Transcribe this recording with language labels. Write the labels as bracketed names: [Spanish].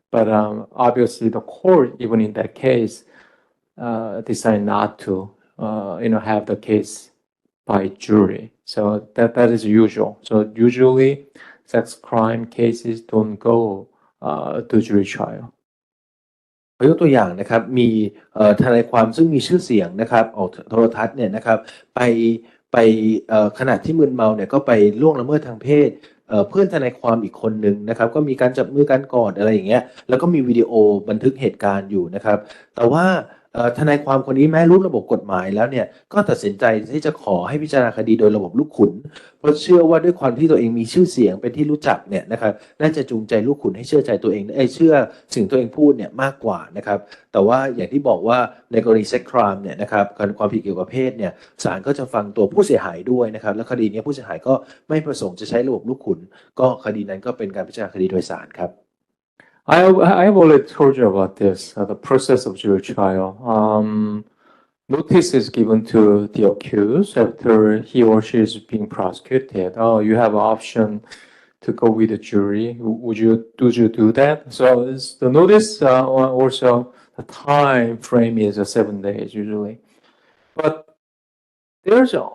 [English] But obviously the court, even in that case, decided not to, have the case by jury. So that is usual. So usually sex crime cases don't go to jury trial. [Thai] ยกตัวอย่างนะครับมีทนายความซึ่งมีชื่อเสียงนะครับออกโทรทัศน์เนี่ยนะครับไปขณะที่มึนเมาเนี่ยก็ไปล่วงละเมิดทางเพศเพื่อนทนายความอีกคนนึงนะครับก็มีการจับมือกันกอดอะไรอย่างเงี้ยแล้วก็มีวิดีโอบันทึกเหตุการณ์อยู่นะครับแต่ว่า ทนายความคนนี้แม้รู้ระบบกฎหมายแล้วเนี่ยก็ตัดสินใจที่จะขอให้พิจารณาคดีโดยระบบลูกขุนเพราะเชื่อว่าด้วยความที่ตัวเองมีชื่อเสียงเป็นที่รู้จักเนี่ยนะครับน่าจะจูงใจลูกขุนให้เชื่อใจตัวเองเชื่อสิ่งตัวเองพูดเนี่ยมากกว่านะครับแต่ว่าอย่างที่บอกว่าในกรณีเซ็กครามเนี่ยนะครับความผิดเกี่ยวกับเพศเนี่ยศาลก็จะฟังตัวผู้เสียหายด้วยนะครับและคดีนี้ผู้เสียหายก็ไม่ประสงค์จะใช้ระบบลูกขุนก็คดีนั้นก็เป็นการพิจารณาคดีโดยศาลครับ [English] I have already told you about this, the process of jury trial. Notice is given to the accused after he or she is being prosecuted. Oh, you have an option to go with the jury. Would you do that? So the notice also the time frame is 7 days usually. But there's